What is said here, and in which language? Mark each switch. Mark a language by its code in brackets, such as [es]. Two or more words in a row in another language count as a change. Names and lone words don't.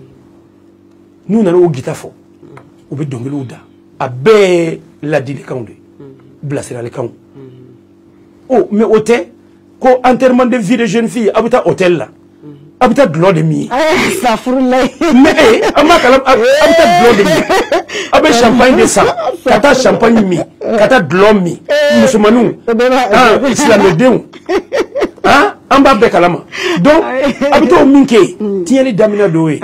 [bm] n'u nana o gitafɔ u bɛ dɔnkiliw da a bɛɛ ye ladilikanw de bilasiralikanw mais o tɛ ko [fr] enterrement de vie de jeune fille [bm] aw bɛ taa hôtel la a bɛ taa dulɔ de min ye mais an b'a kalan a bɛ taa dulɔ de min a bɛ champagne de san ka taa champagne min ka taa dulɔ min musomaninw silamɛdenw an b'a bɛɛ kalama donc a bɛ taa o min kɛ yen tiɲɛni daminɛ dɔw ye.